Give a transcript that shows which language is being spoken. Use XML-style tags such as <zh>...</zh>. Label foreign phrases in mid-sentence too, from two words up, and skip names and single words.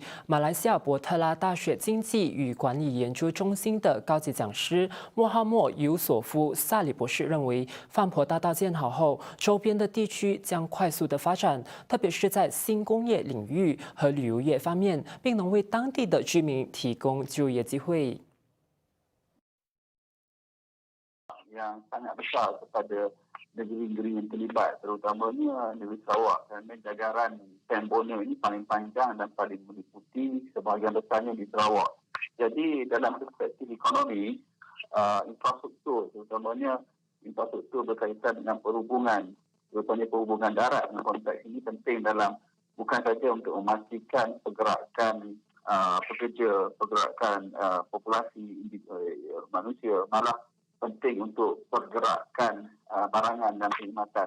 <zh>马来西亚伯特拉大学经济与管理研究中心的高级讲师莫哈默尤索夫萨里博士认为，泛婆大道建好后，周边的地区将快速的发展，特别是在新工业领域和旅游业方面，并能为当地的居民提供就业机会。</zh> <ms>yang sangat besar kepada negeri-negeri yang terlibat, terutamanya negeri Sarawak, kerana jagaran Pen Borneo ini paling panjang dan paling meliputi sebahagian besarnya di Sarawak. Jadi dalam perspektif ekonomi, infrastruktur, terutamanya infrastruktur berkaitan dengan perhubungan, terutamanya perhubungan darat dalam konteks ini penting dalam bukan saja untuk memastikan pergerakan pekerja, pergerakan populasi manusia, malah penting untuk pergerakan barangan dan perkhidmatan.</ms>